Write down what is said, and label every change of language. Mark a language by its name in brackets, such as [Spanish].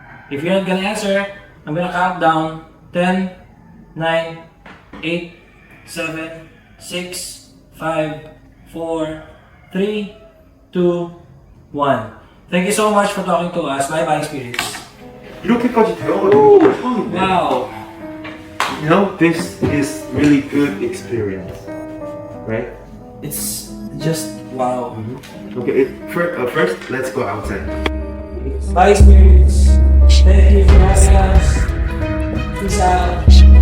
[English] If you're not gonna answer, I'm gonna count down 10, 9, 8, 7, 6, 5, 4, 3, 2, 1. Thank you so much for talking to us. Bye-bye, spirits. [Korean] 이렇게까지 되어가지고 처음인데. [English] Wow. You know, this is really good experience, right? It's just wow. Okay, first let's go outside. Bye, spirits. Thank you for having us. Peace out.